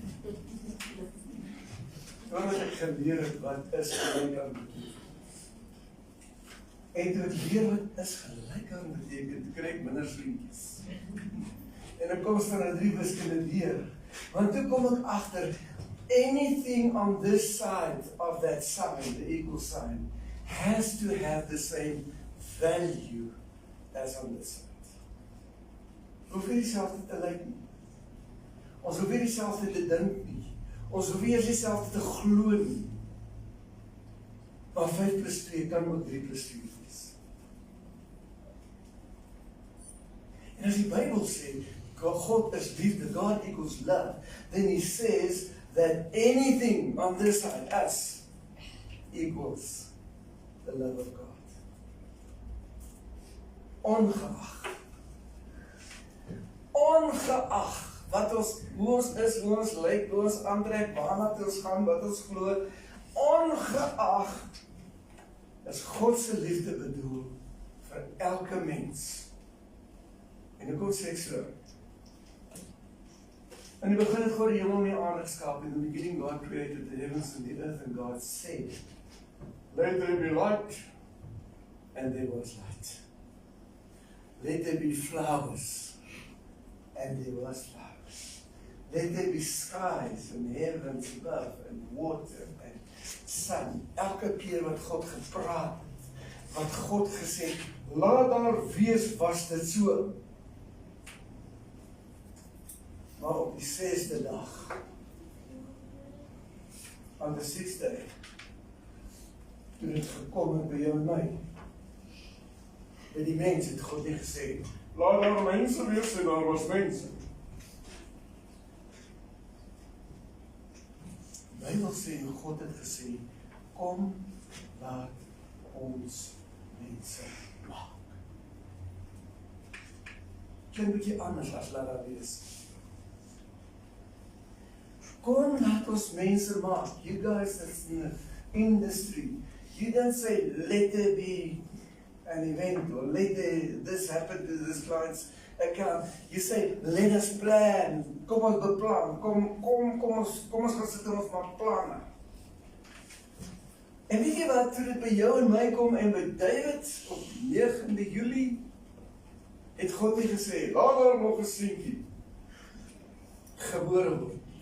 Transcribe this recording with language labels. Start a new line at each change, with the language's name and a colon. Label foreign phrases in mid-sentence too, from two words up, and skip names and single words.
Afrikaans: Omdat ek geleer het wat is gelyk aan beteken. En toe ek leer wat is gelyk aan beteken, toe kry ek minder swinkies. En ek kom van 3 wiskunde leer, want toe kom ek agter,
English: anything on this side of that sign, the equal sign, has to have the same value as on this side.
Afrikaans: Hoef nie dieselfde te lyk nie. Ons hoef nie dieselfde te dink nie. Ons hoef nie dieselfde te glo nie. Maar 5 plus 2 kan ook 3 plus 4 wees. En as die Bybel sê, God is liefde,
English: God equals love, then he says that anything on this side, us, equals the love of God.
Afrikaans: Ongeag ongeag hoe ons is, hoe ons lyk, hoe ons aantrek, waarna toe ons gaan, wat ons glo, ongeag is God se liefde bedoel vir elke mens. En hoekom sê ek so? In die begin het God die hemel en die aarde geskaap.
English: In the beginning God created the heavens and the earth, and God said, "Let there be light," and there was light. Let there be flowers, and there was flowers. Let there be skies and heavens above, and water and sun.
Afrikaans: Elke keer wat God gepraat het, wat God gesê het, laat daar wees, was dit so. Maar op die 6de dag,
English: on the 6th day,
Afrikaans: toe het gekom het by jou en my, by die mens het God nie gesê, laat daar mense wees en daar was mense. Die Bybel sê, God het gesê, kom, laat ons mense maak. Klink bietjie anders as laat daar wees. Kom, laat ons mense maak.
English: You guys that's in the industry, you don't say, let there be an event, or let this happen to this client's account. You say, let us plan.
Afrikaans: Kom ons beplan. Kom ons gaan sit en ons maak planne. En weet jy wat, toe dit by jou en my kom en by David op 9de Julie, het God nie gesê, laat daar nog 'n seentjie gebore word.